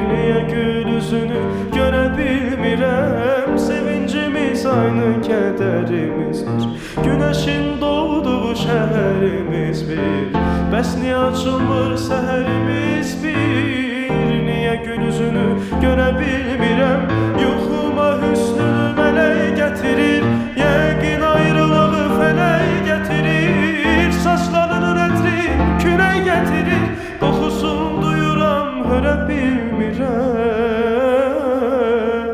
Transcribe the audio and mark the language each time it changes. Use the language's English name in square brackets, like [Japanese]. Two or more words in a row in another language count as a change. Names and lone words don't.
[Azerbaijani] Niye gül yüzünü göre bilmirəm? [Turkish] Sevincimiz aynı, kederimiz bir. Güneşin doğduğu şehirimiz bir. [Azerbaijani] Bəs niye açılmır seherimiz bir? Niye gül yüzünü göre bilmirəm? Yuxuma hüsnünü mələk getirir, yəqin ayrılığı fələk getirir. Saçlarının ətrin külək getirir, qoxusun duyuram, hörə bilmirəm.